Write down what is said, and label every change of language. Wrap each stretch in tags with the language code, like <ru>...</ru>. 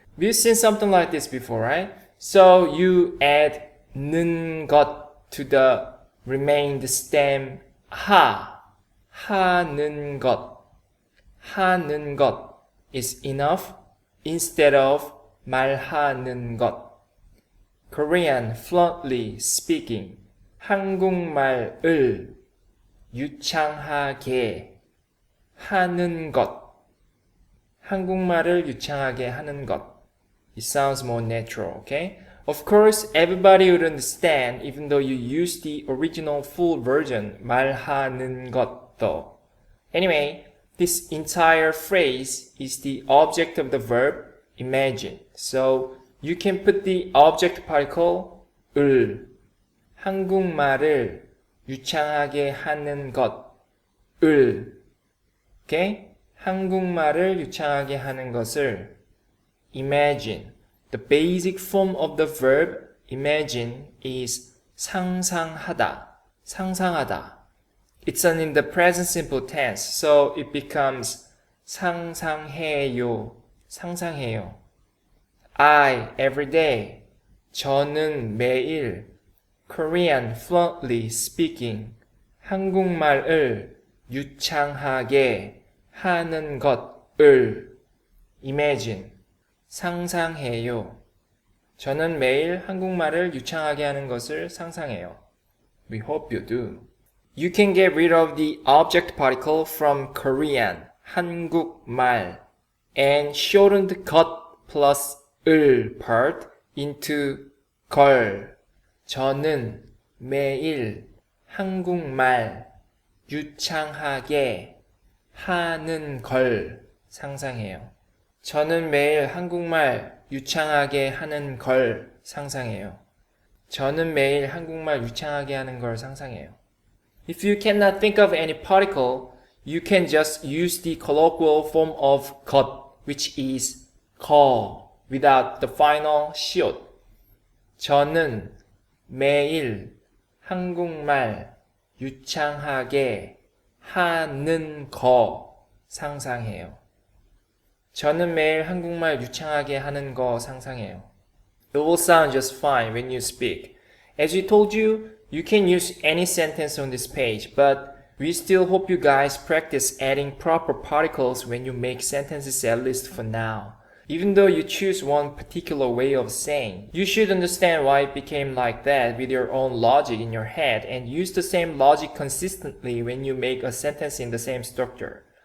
<en>We've seen something like this before, right? So you add 는 것 to the remained stem 하.</en> <ko>하는 것. 하는 것</ko> <en>is enough instead of</en> <ko>말하는 것.</ko> <en>Korean fluently speaking.</en> <ko>한국말을 유창하게 하는 것. 한국말을 유창하게 하는 것.</ko> <en>It sounds more natural, okay? Of course, everybody would understand even though you use the original full version, 말하는 것, though. Anyway, this entire phrase is the object of the verb imagine. So you can put the object particle 을,</en> <ko>한국말을 유창하게 하는 것을,</ko> <en>okay?</en> <ko>한국말을 유창하게 하는 것을</ko> <en>imagine. The basic form of the verb imagine is 상상하다.</en> <ko>상상하다.</ko> <en>It's in the present simple tense, so it becomes 상상해요.</en> <ko>상상해요.</ko> <en>I every day.</en> <ko>저는 매일.</ko> <en>Korean fluently speaking.</en> <ko>한국말을 유창하게 하는 것을</ko> <en>imagine.</en> <ko>상상해요. 저는 매일 한국말을 유창하게 하는 것을 상상해요.</ko> <en>We hope you do. You can get rid of the object particle from Korean, 한국말, and shorten the 것 plus 을 part into 걸.</en> <ko>저는 매일 한국말 유창하게 하는 걸 상상해요. 저는 매일 한국말 유창하게 하는 걸 상상해요. 저는 매일 한국말 유창하게 하는 걸 상상해요.</ko> <en>If you cannot think of any particle, you can just use the colloquial form of 것, which is 거, without the final 시옷.</en> <ko>저는 매일 한국말 유창하게 하는 거 상상해요. 저는 매일 한국말 유창하게 하는 거 상상해요.</ko> <en>It will sound just fine when you speak. As we told you, you can use any sentence on this page, but we still hope you guys practice adding proper particles when you make sentences, at least for now. Even though you choose one particular way of saying, you should understand why it became like that with your own logic in your head and use the same logic consistently when you make a sentence in the same structure.</en>